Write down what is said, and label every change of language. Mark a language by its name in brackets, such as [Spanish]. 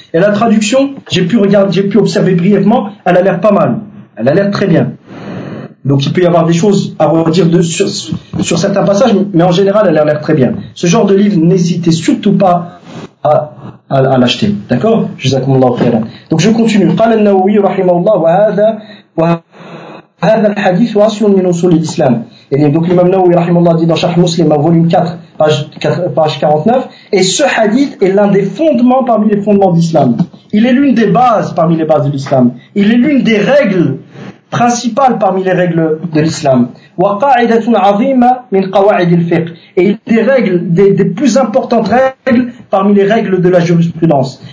[French] Et la traduction, j'ai pu observer brièvement, elle a l'air pas mal. Elle a l'air très bien. Donc il peut y avoir des choses à redire sur certains passages, mais en général, elle a l'air très bien. Ce genre de livre, n'hésitez surtout pas à l'acheter. D'accord ? Jazakumullahu khairan. Donc je continue. [Arabic] قال النووي رحمه الله وهذا الحديث واصل من اصول الاسلام. [French] Et donc l'imam Nawawi rahimahullah dit dans Sharh Muslim volume 4 page 49, et ce hadith est l'un des fondements parmi les fondements d'islam. Il est l'une des bases parmi les bases de l'islam. Il est l'une des règles principales parmi les règles de l'islam. [Arabic] Wa qa'idatun 'azima min qawa'id al-fiqh. [French] Et il est des plus importantes règles parmi les règles de la jurisprudence.